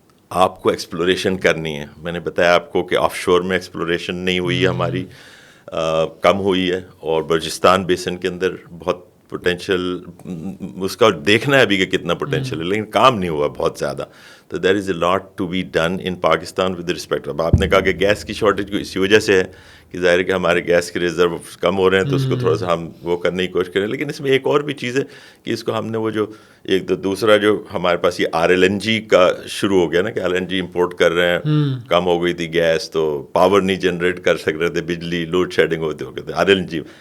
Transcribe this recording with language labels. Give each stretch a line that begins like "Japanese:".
Urdu: آپ کو ایکسپلوریشن کرنی ہے. میں نے بتایا آپ کو کہ آف شور میں ایکسپلوریشن نہیں ہوئی ہے ہماری, کم ہوئی ہے, اور بلوچستان بیسن کے اندر بہت پوٹینشیل اس کا دیکھنا ہے ابھی کہ کتنا پوٹینشیل ہے, لیکن کام نہیں ہوا بہت زیادہ.
English: تو there is a lot to be done in Pakistan with respect.
Urdu: اب آپ نے کہا کہ گیس کی شارٹیج اسی وجہ سے ہے کہ ظاہر ہے کہ ہمارے گیس کے ریزرو کم ہو رہے ہیں, تو اس کو تھوڑا سا ہم وہ کرنے کی کوشش کریں. لیکن اس میں ایک اور بھی چیز ہے کہ اس کو ہم نے وہ جو ایک تو دوسرا جو ہمارے پاس یہ RLNG کا شروع ہو گیا نا کہ LNG امپورٹ کر رہے ہیں, کم ہو گئی تھی گیس تو پاور نہیں جنریٹ کر سک رہے تھے, بجلی لوڈ شیڈنگ ہوتے ہو گئے تھے.